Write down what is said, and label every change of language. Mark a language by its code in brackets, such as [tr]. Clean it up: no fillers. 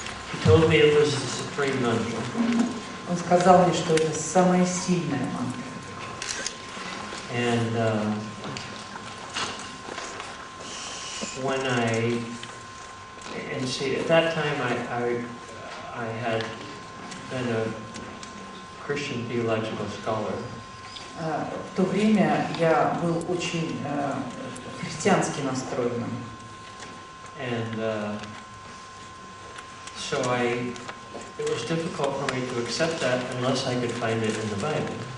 [en] he told me it was the supreme mantra. [ru] Он сказал мне, что это самая сильная мантра. [en] And when see, at that time I had been a Christian theological scholar. [ru] В то время я был очень христиански настроенным. [en] And so it was difficult for me to accept that unless I could find it in the Bible.